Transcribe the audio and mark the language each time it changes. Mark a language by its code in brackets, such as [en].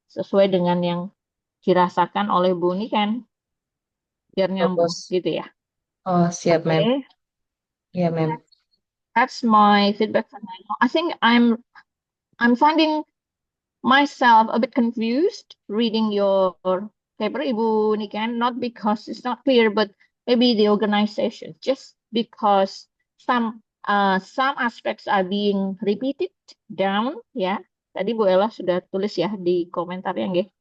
[id] Sesuai dengan yang dirasakan oleh Bu ini kan, biar nyambung bos. gitu ya. Oh, siap, Oke, [en] ma'am. Yeah, ma'am. that's my feedback for now. I think I'm finding myself a bit confused reading your paper, Ibu Niken, not because it's not clear, but maybe the organization, just because some aspects are being repeated down, ya. [id] Tadi Bu Ella sudah tulis ya di komentar yang nggih.